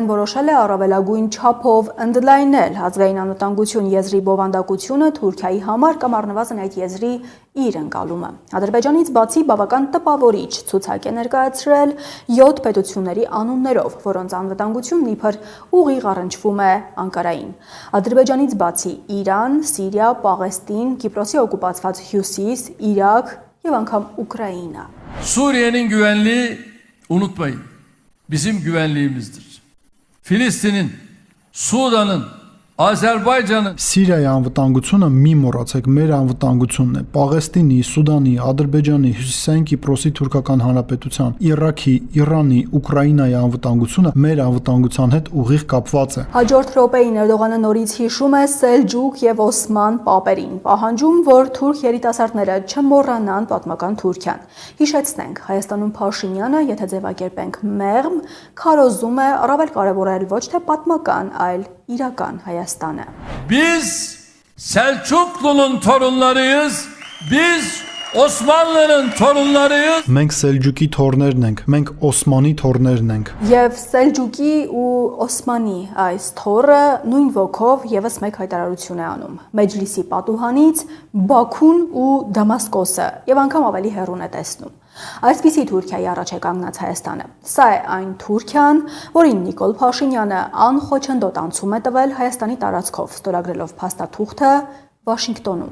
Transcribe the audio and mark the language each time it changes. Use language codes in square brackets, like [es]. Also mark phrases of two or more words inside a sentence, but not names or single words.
[hy] որոշել է առավելագույն չափով ընդլայնել ազգային անվտանգություն եզրի բովանդակությունը Թուրքիայի համար կամ առնվազն այդ եզրի իր ընկալումը։ Ադրբեջանից բացի բավական տպավորիչ ցուցակ է ներկայացրել 7 պետությունների անուններով, որոնց անվտանգությունն իբր ուղիղ առնչվում է Անկարային։ Ադրբեջանից բացի Իրան, Սիրիա, Պաղեստին, Կիպրոսի օկուպացված Հյուսիս, Իրաք եւ անգամ Ուկրաինա։ [tr] Suriye'nin güvenliği unutmayın. Bizim güvenliğimizdir. Filistin'in, Sudan'ın, Azerbaycan'ın [hy] Սիրիայի անվտանգությունը մի մոռացեք, մեր անվտանգությունն է։ Պաղեստինի, Սուդանի, Ադրբեջանի, Հյուսիսային Կիպրոսի թուրքական հանրապետության, Իրաքի, Իրանի, Ուկրաինայի անվտանգությունը մեր անվտանգության հետ ուղիղ կապված է։ Հաջորդ րոպեին Էրդողանը նորից հիշում է Սելջուկ եւ Օսման պապերին, պահանջում, որ թուրք երիտասարդները չմոռանան պատմական Թուրքիան։ Հիշեցնենք, Հայաստանում Փաշինյանը, եթե ձևակերպենք մեղմ, քարոզում է առավել կարևորել ոչ թե պատմական, այլ իրական Հայաստանը։ [tr] biz Selçuklu'nun torunlarıyız. Biz Osmanlı'nın torunlarıyız. [hy] Մենք Սելջուկի թորներն ենք, մենք Օսմանի թորներն ենք։ Եվ Սելջուկի ու Օսմանի այս թորը նույն ոգով եւս մեկ հայտարարություն է անում։ Մեջլիսի պատուհանից Բաքուն ու Դամասկոսը եւ անգամ ավելի հեռուն է տեսնում։ Այսպիսի Թուրքիայի առաջ է կանգնած Հայաստանը։ Սա է այն Թուրքիան, որին Նիկոլ Փաշինյանը անխոչնդոտ անցում է տվել Հայաստանի տարածքով, ստորագրելով փաստաթուղթը Վաշինգտոնում։